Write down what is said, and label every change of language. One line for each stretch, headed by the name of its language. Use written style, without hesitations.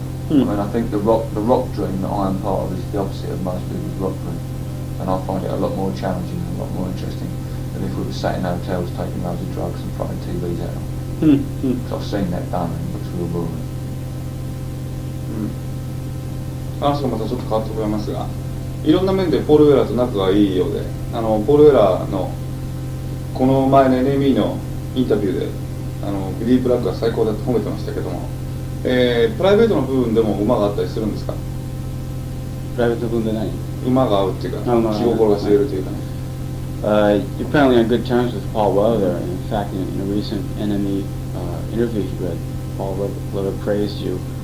English: I mean, I think the rock dream that I am part of is the opposite of most people's rock dream, and I find it a lot more challenging and a lot more interesting than if we were sat in hotels taking loads of drugs and throwing TVs at them. Because I've seen that done and it looks real boring.
Japanese: 話がまたちょっと変わってくれますが、いろんな面でポール・ウェラーと仲がいいようで、ポール・ウェラーのこの前の NME のインタビューでビリー・ブラックが最高だと褒めてましたけども、プライベートの部分でも馬があったりするんですか？プライベート部分で何？馬が合うっていうか、気心が知れるというかね。
English: You're apparently on good terms with Paul Weller. In fact, in a recent NME interview you read, Paul Weller praised you.